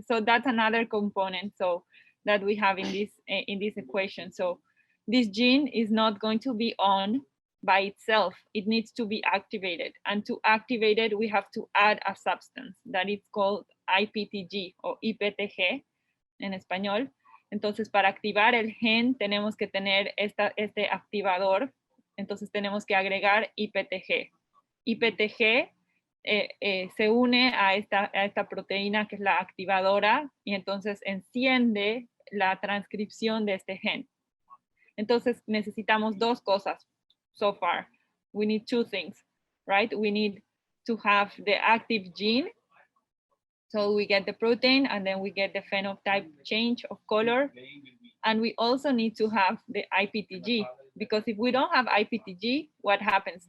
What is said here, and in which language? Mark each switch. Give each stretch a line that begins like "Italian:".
English: So that's another component so that we have in this equation. So this gene is not going to be on by itself. It needs to be activated, and to activate it we have to add a substance that is called IPTG
Spanish: o IPTG en español. Entonces, para activar el gen tenemos que tener este activador. Entonces tenemos que agregar IPTG. IPTG se une a esta proteína que es la activadora, y entonces enciende la transcripción de este gen. Entonces necesitamos dos cosas
English: so far. We need two things, right? We need to have the active gene, so we get the protein, and then we get the phenotype change of color. And we also need to have the IPTG, because if we don't have IPTG, what happens?